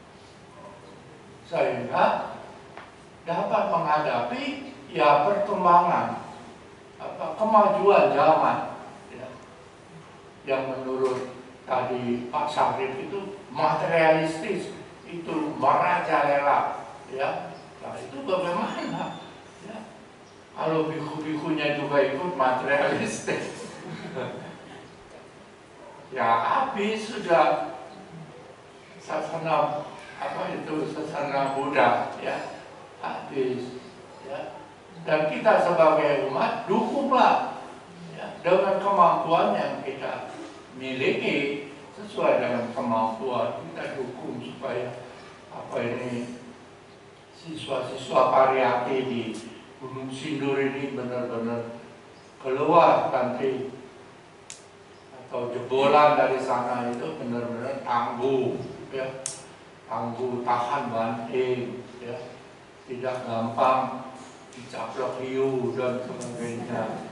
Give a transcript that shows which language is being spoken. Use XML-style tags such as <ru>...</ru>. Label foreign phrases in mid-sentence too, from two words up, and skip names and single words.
<id>sehingga dapat menghadapi ya perkembangan, kemajuan zaman, ya, yang menurut tadi Pak Syarif itu materialistis, itu merajalela, ya. Nah, itu bagaimana? Ya. Kalau biku-bikunya juga ikut materialistis, ya habis sudah sasana sasana Buddha, ya, habis, ya. Dan kita sebagai umat dukunglah, ya, dengan kemampuan yang kita miliki, sesuai dengan kemampuan kita dukung supaya siswa-siswa Pariyati di Gunung Sindur ini benar-benar keluar nanti, atau jebolan dari sana itu benar-benar tangguh, ya, tangguh, tahan banting, ya, tidak gampang dicaplok hiu dan sebagainya.</id>